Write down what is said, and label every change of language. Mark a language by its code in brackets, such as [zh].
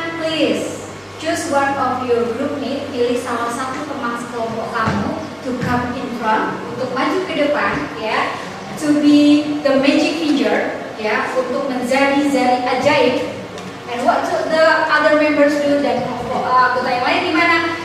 [en] Please choose one of your group mate. [id] Pilih salah satu teman sekelompok kamu [en] to come in front, [id] untuk maju ke depan, ya. [en] To be the magic finger, ya, [id] untuk menjadi jari ajaib. [en] And what should the other members do? [id] Dan anggota yang lain di mana?